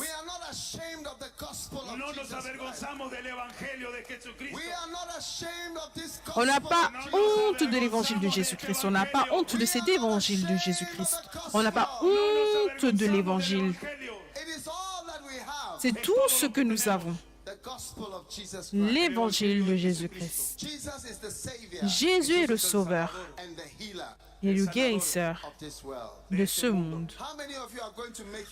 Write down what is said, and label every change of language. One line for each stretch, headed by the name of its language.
English: we are not ashamed of the gospel of
Spanish: no nos
English: Jesus Christ.
Spanish: avergonzamos del evangelio de Jesucristo.
English: We are not ashamed of this gospel.
French: on n'a pas
English: of Jesus.
French: honte de l'évangile de Jésus-Christ. On n'a pas honte de cet évangile de Jésus-Christ. On n'a pas honte de l'évangile.
English: It is all that we have.
French: C'est tout ce que nous avons.
English: The gospel of Jesus Christ.
French: L'évangile de Jésus-Christ.
English: Jesus is the savior
French: Jésus est le sauveur
English: and the healer
French: et le guérisseur
English: of this world.
French: de ce monde.
English: How many of you are going to make